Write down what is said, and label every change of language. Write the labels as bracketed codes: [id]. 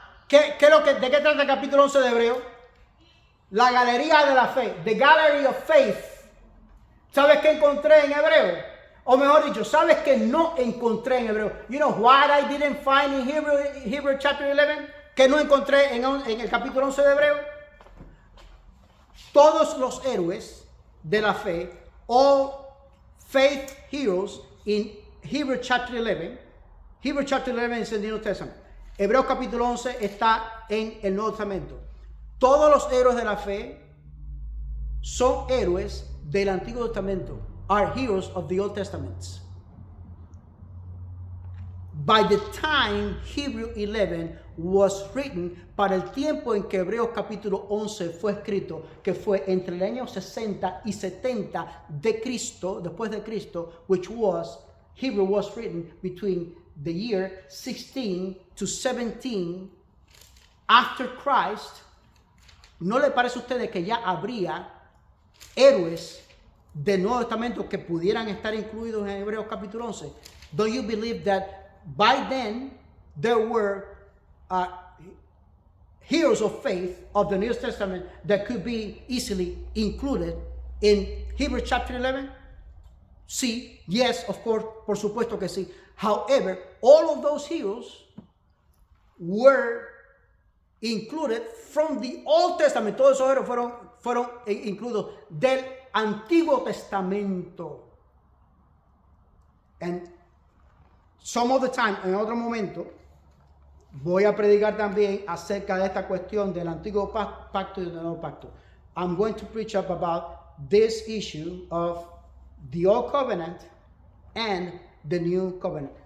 [es] ¿De qué trata el capítulo 11 de Hebreos? La galería de la fe. [en] The gallery of faith. [es] ¿Sabes qué encontré en Hebreo? O mejor dicho, ¿sabes qué no encontré en Hebreo? [en] You know what I didn't find in Hebrews chapter 11? [es] Que no encontré en el capítulo 11 de Hebreo. Todos los héroes de la fe, [en] all faith heroes in Hebrews chapter 11. Hebrews chapter 11 is in the New Testament. [es] Hebreos capítulo 11 está en el Nuevo Testamento. Todos los héroes de la fe son héroes del Antiguo Testamento. [en] Are heroes of the Old Testament. By the time Hebrews 11 was written, [es] para el tiempo en que Hebreos capítulo 11 fue escrito, que fue entre el año 60 y 70 de Cristo, después de Cristo, [en] which was, Hebrew was written between the year 16 to 17 after Christ. [es] ¿No le parece a ustedes que ya habría héroes del Nuevo Testamento que pudieran estar incluidos en Hebreos capítulo 11? [en] Don't you believe that by then there were heroes of faith of the New Testament that could be easily included in Hebrews chapter 11? [es] Sí, [en] yes, of course, [es] por supuesto que sí. [en] However, all of those heroes were included from the Old Testament. [es] Todos esos héroes fueron incluidos del Antiguo Testamento. [en] And some of the time, [es] en otro momento, voy a predicar también acerca de esta cuestión del Antiguo Pacto y del Nuevo Pacto. [en] I'm going to preach up about this issue of the Old Covenant and the New Covenant.